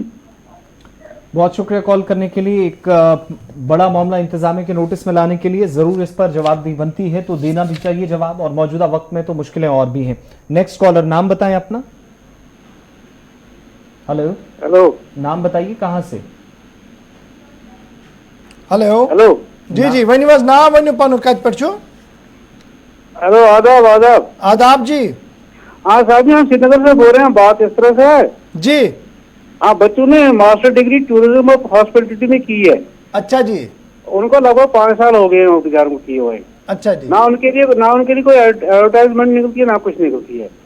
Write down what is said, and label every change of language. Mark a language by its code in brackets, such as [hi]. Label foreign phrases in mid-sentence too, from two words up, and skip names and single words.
[hi] बहुत शुक्रिया कॉल करने के लिए। एक बड़ा मामला इंतजामिया के नोटिस में लाने के लिए जरूर इस पर जवाबदेही बनती है तो देना भी चाहिए जवाब, और मौजूदा वक्त में तो मुश्किलें और भी हैं। [en] next caller, [hi] नाम बताएं अपना। हेलो हेलो, नाम बताइए, कहां से? हेलो हेलो [ks] जी जी वन नाम वन पन कत पे [hi] हेलो, आदाब आदाब। आदाब जी। हाँ साहब जी, हम श्रीनगर से बोल रहे हैं। बात इस तरह से है जी। हाँ, बच्चों ने [en] master degree [hi] टूरिज्म और हॉस्पिटलिटी में की है। अच्छा जी। उनको लगभग 5 साल हो गए हैं बेचारों को किए हुए। अच्छा जी। ना उनके लिए कोई एडवर्टाइजमेंट निकलती है, ना कुछ निकलती है।